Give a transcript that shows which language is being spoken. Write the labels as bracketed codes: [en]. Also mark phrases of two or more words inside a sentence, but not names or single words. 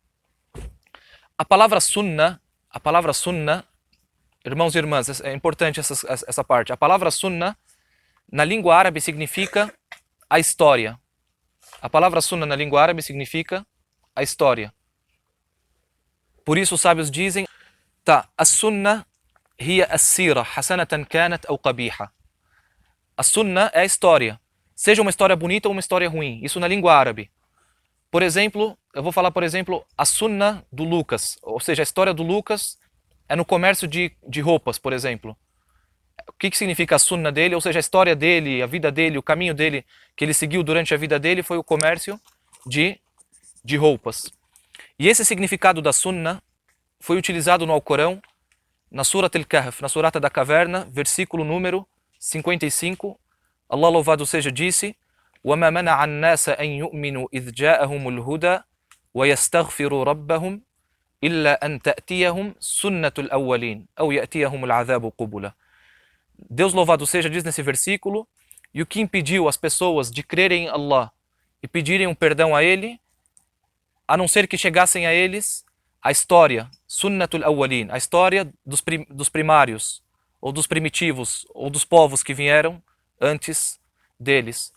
[pt] A palavra sunna, irmãos e irmãs, é importante essa parte. A palavra sunna, na língua árabe, significa a história. A palavra sunna na língua árabe significa a história. Por isso os sábios dizem, a [ar] السنة هي السيرة حسنة كانت أو قبيحة. [pt] A sunna é a história, seja uma história bonita ou uma história ruim, isso na língua árabe. Por exemplo, eu vou falar, por exemplo, a sunna do Lucas, ou seja, a história do Lucas é no comércio de roupas, por exemplo. O que significa a sunna dele? Ou seja, a história dele, a vida dele, o caminho dele que ele seguiu durante a vida dele foi o comércio de roupas. E esse significado da sunna foi utilizado no Alcorão, na Surat al-Kahf, na Surata da Caverna, versículo número 55. Allah louvado seja disse: [ar] وَمَا مَنَعَ النَّاسَ أَن يُؤْمِنُوا إِذْ جَاءَهُمُ الْهُدَى وَيَسْتَغْفِرُوا رَبَّهُمْ إِلَّا أَن تَأْتِيَهُمْ سُنَّةُ الْأَوَّلِينَ أَوْ يَأْتِيَهُمُ الْعَذَابُ قُبُلًا. [pt] Deus louvado seja diz nesse versículo, e o que impediu as pessoas de crerem em Allah e pedirem um perdão a Ele, a não ser que chegassem a eles a história, [ar] سنة الأولين, [pt] a história dos primários, ou dos primitivos, ou dos povos que vieram antes deles.